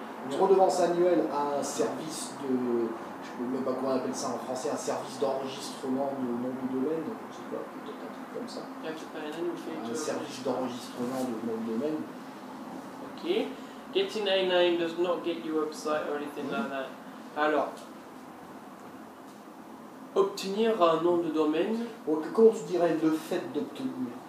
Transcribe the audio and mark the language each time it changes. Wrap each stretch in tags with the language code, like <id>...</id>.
<fr>Une redevance annuelle à un service de. Je ne sais même pas comment on appelle ça en français, un service d'enregistrement de nom de domaine. Je sais pas, peut-être un truc comme ça. Un service d'enregistrement de nom de domaine. Ok.</fr> <en>Getting a name does not get you a website or anything like that.</en> <fr>Alors. Obtenir un nom de domaine. Comment tu dirais le fait d'obtenir?</fr>